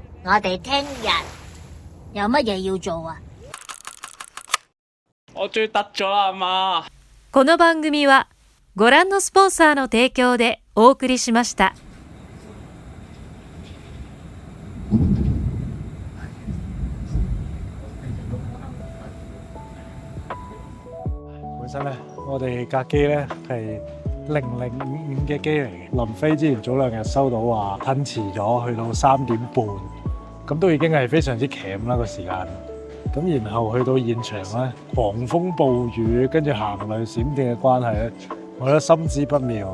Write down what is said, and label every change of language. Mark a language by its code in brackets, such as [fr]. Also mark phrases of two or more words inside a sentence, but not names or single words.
[yue] 我哋聽日有乜嘢要做啊？我終於得咗啦，阿媽。 [ja] この番組はご覧のスポンサーの提供でお送りしました。 [yue] 本身咧，我哋架機咧係0055嘅機嚟嘅。臨飛之前早2日收到話褪遲咗，去到3點半，咁都已經係非常之鉗啦個時間。咁然後去到現場咧，狂風暴雨，跟住行雷閃電嘅關係咧，我覺得心知不妙。